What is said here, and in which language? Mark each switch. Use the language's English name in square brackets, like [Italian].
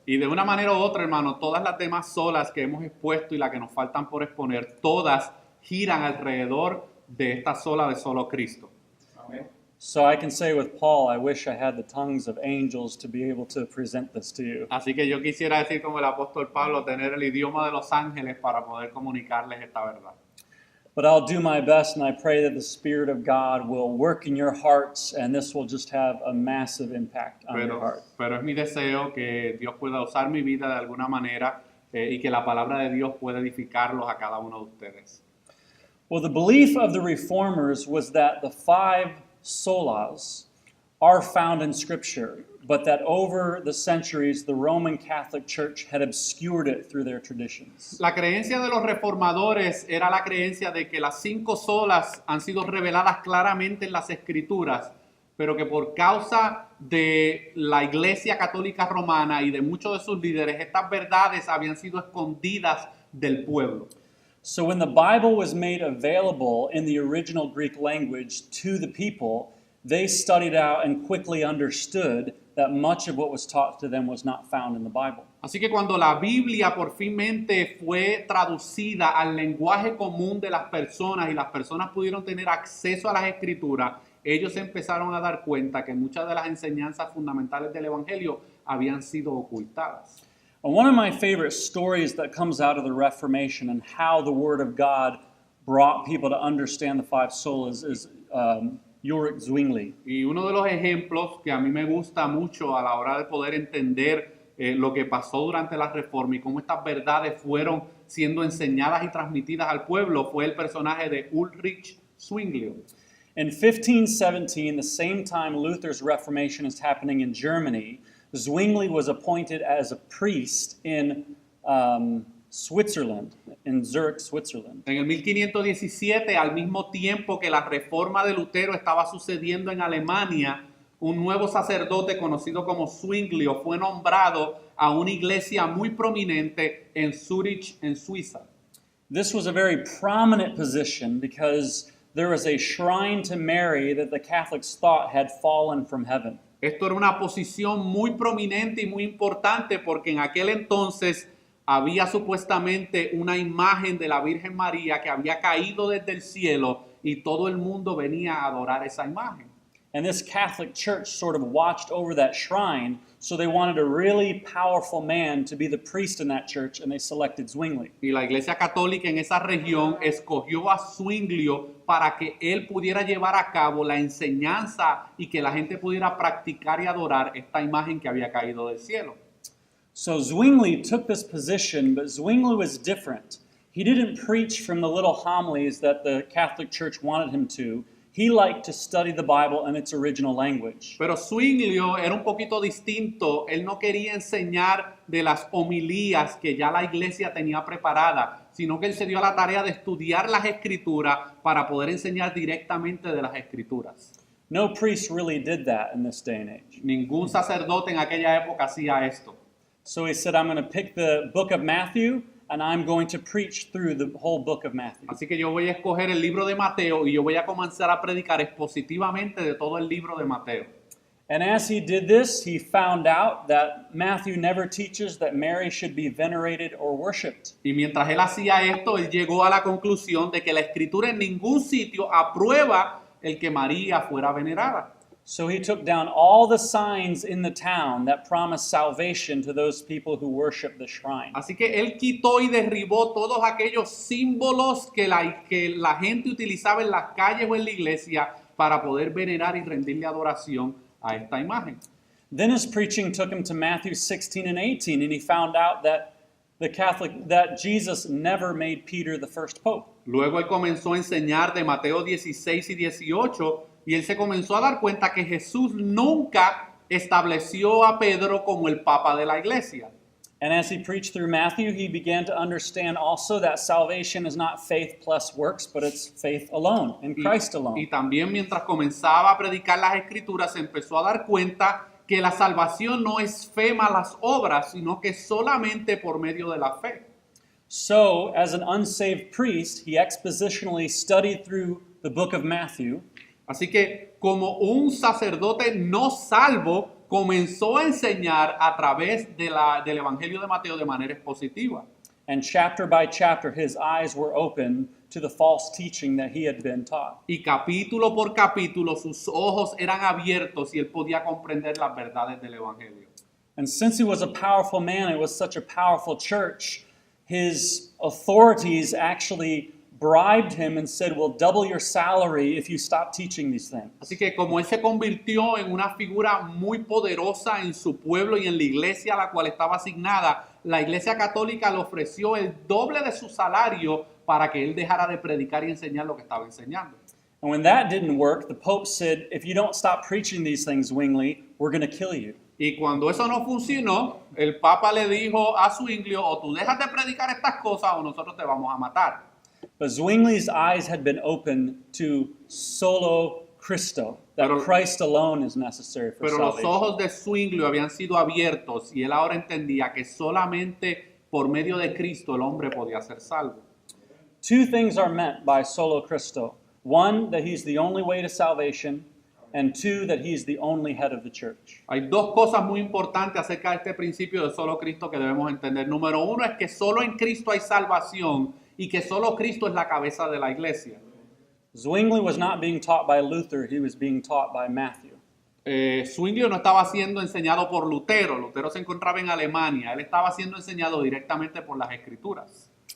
[Spanish] Y de una manera u otra, hermano, todas las demás solas que hemos expuesto y las que nos faltan por exponer, todas giran alrededor de esta sola de solo Cristo. [English] So I can say with Paul, I wish I had the tongues of angels to be able to present this to you. [Spanish] Así que yo quisiera decir como el apóstol Pablo, tener el idioma de los ángeles para poder comunicarles esta verdad. [English] But I'll do my best, and I pray that the Spirit of God will work in your hearts, and this will just have a massive impact on your heart. [Spanish] Pero es mi deseo que Dios pueda usar mi vida de alguna manera y que la palabra de Dios pueda edificarlos a cada uno de ustedes. [English] Well, the belief of the Reformers was that the 5 solas are found in Scripture, but that over the centuries, the Roman Catholic Church had obscured it through their traditions. [Spanish] La creencia de los reformadores era la creencia de que las 5 solas han sido reveladas claramente en las Escrituras, pero que por causa de la Iglesia Católica Romana y de muchos de sus líderes, estas verdades habían sido escondidas del pueblo. [English] So when the Bible was made available in the original Greek language to the people, they studied out and quickly understood that much of what was taught to them was not found in the Bible. [Spanish] Así que cuando la Biblia por finmente fue traducida al lenguaje común de las personas y las personas pudieron tener acceso a las Escrituras, ellos empezaron a dar cuenta que muchas de las enseñanzas fundamentales del Evangelio habían sido ocultadas. [English] And one of my favorite stories that comes out of the Reformation and how the Word of God brought people to understand the 5 solas is Ulrich Zwingli. [Spanish] Y uno de los ejemplos que a mí me gusta mucho a la hora de poder entender lo que pasó durante la Reforma y cómo estas verdades fueron siendo enseñadas y transmitidas al pueblo fue el personaje de Ulrich Zwingli. [English] In 1517, the same time Luther's Reformation is happening in Germany, Zwingli was appointed as a priest in Switzerland, in Zurich, Switzerland. [Spanish] En el 1517, al mismo tiempo que la reforma de Lutero estaba sucediendo en Alemania, un nuevo sacerdote conocido como Zwingli fue nombrado a una iglesia muy prominente en Zurich, en Suiza. [English] This was a very prominent position because there was a shrine to Mary that the Catholics thought had fallen from heaven. [Spanish] Esto era una posición muy prominente y muy importante porque en aquel entonces había supuestamente una imagen de la Virgen María que había caído desde el cielo y todo el mundo venía a adorar esa imagen. [English] And this Catholic Church sort of watched over that shrine, so they wanted a really powerful man to be the priest in that church, and they selected Zwingli. [Spanish] Y la Iglesia Católica en esa región escogió a Zwingli para que él pudiera llevar a cabo la enseñanza y que la gente pudiera practicar y adorar esta imagen que había caído del cielo. [English] So Zwingli took this position, but Zwingli was different. He didn't preach from the little homilies that the Catholic Church wanted him to. He liked to study the Bible in its original language. [Spanish] Pero Zwingli era un poquito distinto. Él no quería enseñar de las homilías que ya la iglesia tenía preparada, sino que él se dio a la tarea de estudiar las Escrituras para poder enseñar directamente de las Escrituras. [English] No priest really did that in this day and age. [Spanish] Ningún sacerdote en aquella época hacía esto. [English] So he said, I'm going to pick the book of Matthew, and I'm going to preach through the whole book of Matthew. [Spanish] Así que yo voy a escoger el libro de Mateo y yo voy a comenzar a predicar expositivamente de todo el libro de Mateo. [English] And as he did this, he found out that Matthew never teaches that Mary should be venerated or worshipped. [Spanish] Y mientras él hacía esto, él llegó a la conclusión de que la Escritura en ningún sitio aprueba el que María fuera venerada. [English] So he took down all the signs in the town that promised salvation to those people who worship the shrine. [Spanish] Así que él quitó y derribó todos aquellos símbolos que la gente utilizaba en las calles o en la iglesia para poder venerar y rendirle adoración a esta imagen. [English] Then his preaching took him to Matthew 16 and 18, and he found out that that Jesus never made Peter the first pope. [Spanish] Luego él comenzó a enseñar de Mateo 16 y 18 y él se comenzó a dar cuenta que Jesús nunca estableció a Pedro como el papa de la iglesia. [English] And as he preached through Matthew, he began to understand also that salvation is not faith plus works, but it's faith alone, in Christ [Spanish] Y [English] alone. [Spanish] también mientras comenzaba a predicar las escrituras se empezó a dar cuenta que la salvación no es fe más las obras, sino que solamente por medio de la fe. [English] So, as an unsaved priest, he expositionally studied through the book of Matthew, [Spanish] Así que como un sacerdote no salvo, comenzó a enseñar a través del Evangelio de Mateo de manera expositiva. [English] and chapter by chapter, his eyes were open to the false teaching that he had been taught. [Spanish] Y capítulo por capítulo sus ojos eran abiertos y él podía comprender las verdades del Evangelio. [English] And since he was a powerful man, it was such a powerful church, his authorities actually bribed him and said, we'll double your salary if you stop teaching these things. [Spanish] Así que como él se convirtió en una figura muy poderosa en su pueblo y en la iglesia a la cual estaba asignada, la iglesia católica le ofreció el doble de su salario para que él dejara de predicar y enseñar lo que estaba enseñando. [English] And when that didn't work, the Pope said, if you don't stop preaching these things, Zwingli, we're going to kill you. [Spanish] Y cuando eso no funcionó, el Papa le dijo a Zwinglio, o tú dejas de predicar estas cosas o nosotros te vamos a matar. [English] But Zwingli's eyes had been opened to solo Christo, that [Spanish] Pero- [English] Christ alone is necessary for [Spanish] Pero los [English] salvation. [Spanish] ojos de Zwinglio habían sido abiertos y él ahora entendía que solamente por medio de Cristo el hombre podía ser salvo. [English] Two things are meant by solo Christo. One, that he's the only way to salvation, and two, that he's the only head of the church. [Spanish] Hay dos cosas muy importantes acerca de este principio de solo Cristo que debemos entender. Número uno es que solo en Cristo hay salvación y que solo Cristo es la cabeza de la iglesia. [English] Zwingli was not being taught by Luther, he was being taught by Matthew. [Spanish] Zwinglio no estaba siendo enseñado por Lutero. Lutero se encontraba en Alemania. Él estaba siendo enseñado directamente por las Escrituras.